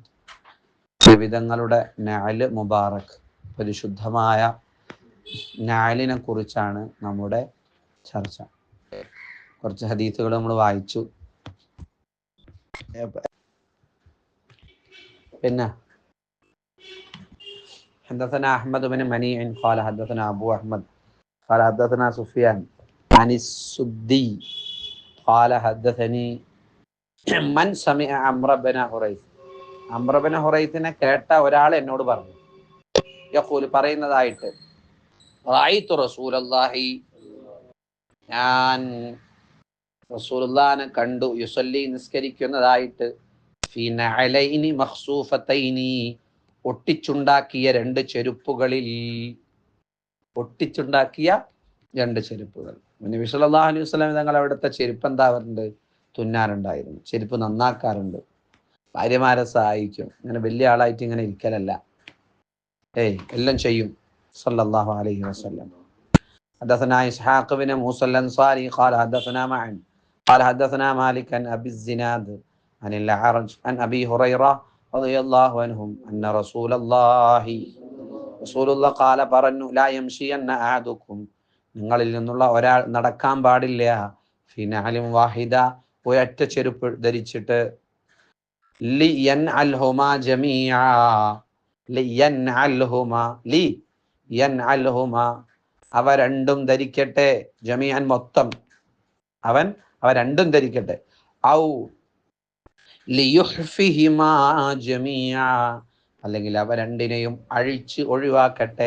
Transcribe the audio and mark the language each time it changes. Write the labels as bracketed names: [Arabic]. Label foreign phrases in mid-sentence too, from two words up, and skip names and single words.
[Malayalam] വിവിധങ്ങളുടെ [Arabic] نعل مبارك, [Malayalam] പരിശുദ്ധമായ നഅലിനെ കുറിച്ചാണ് നമ്മുടെ ചർച്ച. കുറച്ച് ഹദീസുകൾ നമ്മൾ വായിച്ചു. [Arabic] പിന്നെ حدثنا أحمد بن منيع قال حدثنا أبو أحمد قال حدثنا سفيان عن السدي قال حدثني من سمع عمرو بن حريث. [Malayalam] അംറു ബിൻ ഹുറൈസിനെ കേട്ട ഒരാൾ എന്നോട് പറഞ്ഞു, യഖൂൽ പറയുന്നതായിട്ട്, [Arabic] رأيت رسول الله, [Malayalam] ഞാൻ റസൂലുള്ളാഹിനെ കണ്ടു, യുസല്ലി നിസ്കരിക്കുന്നതായിട്ട്, [Arabic] في نعلين مخصوفتين, [Malayalam] ഒട്ടിച്ചുണ്ടാക്കിയ രണ്ട് ചെരുപ്പുകളിൽ, ഒട്ടിച്ചുണ്ടാക്കിയ രണ്ട് ചെരുപ്പുകൾ. നബി [Arabic] صلى الله عليه وسلم [Malayalam] തങ്ങൾ അവിടുത്തെ ചെരുപ്പ് എന്താവാറുണ്ട്, തുന്നാറുണ്ടായിരുന്നു. ചെരുപ്പ് നന്നാക്കാറുണ്ട്, ഭാര്യമാരെ സഹായിക്കും. ഇങ്ങനെ വലിയ ആളായിട്ട് ഇങ്ങനെ ഇരിക്കലല്ല, എല്ലാം ചെയ്യും [Arabic] صلى الله عليه وسلم. حدثنا إسحاق بن موسى الأنصاري قال حدثنا معن قال حدثنا مالك عن أبي الزناد عن الأعرج عن أبي هريرة رضي الله عنهم أن رسول الله قال പറഞ്ഞു, لا يمشين أحدكم, [Malayalam] നിങ്ങളിൽ നിന്നുള്ള ഒരാൾ നടക്കാൻ പാടില്ല, [Arabic] في نعل واحدة, [Malayalam] ഒരൊറ്റ ചെരുപ്പ് ധരിച്ചിട്ട്, [Arabic] لينعلهما جميعا, [Malayalam] ലിയൻഅൽഹുമാ, അവ രണ്ടും ധരിക്കട്ടെ, ജമീഅൻ മൊത്തം, അവ രണ്ടും ധരിക്കട്ടെ, [Arabic] أو ليحفهما جميعا, [Malayalam] അല്ലെങ്കിൽ അവ രണ്ടിനെയും അഴിച്ച് ഒഴിവാക്കട്ടെ.